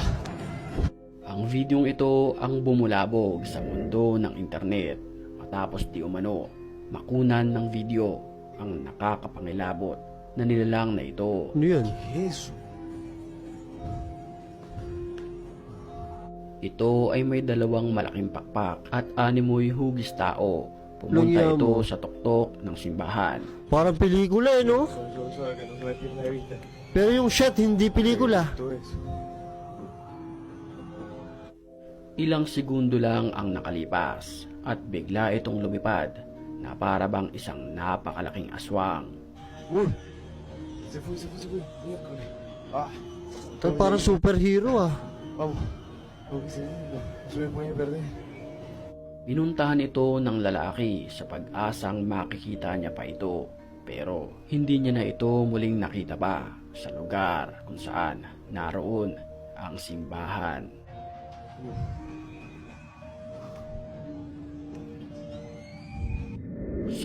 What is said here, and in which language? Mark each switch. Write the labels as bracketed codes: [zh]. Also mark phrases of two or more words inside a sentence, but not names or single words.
[tl] Ang videong ito ang bumulabog sa mundo ng internet matapos di umano makunan ng video ang nakakapangilabot na nilalang na ito. Ano yan? Eso. Ito ay may dalawang malaking pakpak at animoy hugis tao. Pumunta Lungya ito mo. sa tuktok ng simbahan. Parang pelikula no? [es] Suave, que no se me pierda de vista. [tl] Pero yung shot, hindi pelikula. [es] Todo eso. [tl] Ilang segundo lang ang nakalipas at bigla itong lumipad na para bang isang napakalaking aswang. Uy. [es] Se fue, se fue, se fue. Miércoles. [tl] Ah. Ito parang superhero ah. [es] Vamos. Vamos que se no se me puede perder. [tl] Pinuntahan ito ng lalaki sa pag-asang makikita niya pa ito, pero hindi niya na ito muling nakita pa sa lugar kung saan naroon ang simbahan. Sa